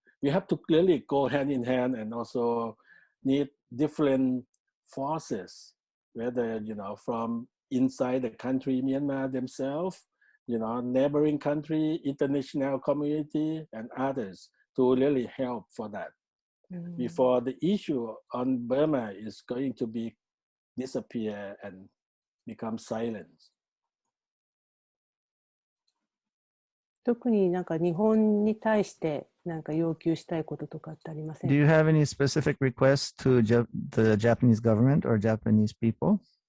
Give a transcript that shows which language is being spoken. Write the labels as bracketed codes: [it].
[en] We have to clearly go hand in hand and also need different forces, whether, from inside the country, Myanmar themselves, neighboring country, international community, and others to really help for that. Before the issue on Burma is going to be disappear and become silent. [ja] 特になんか日本に対してなんか要求したいこととかってありませんか？ [en] Do you have any specific requests to the Japanese government or Japanese people?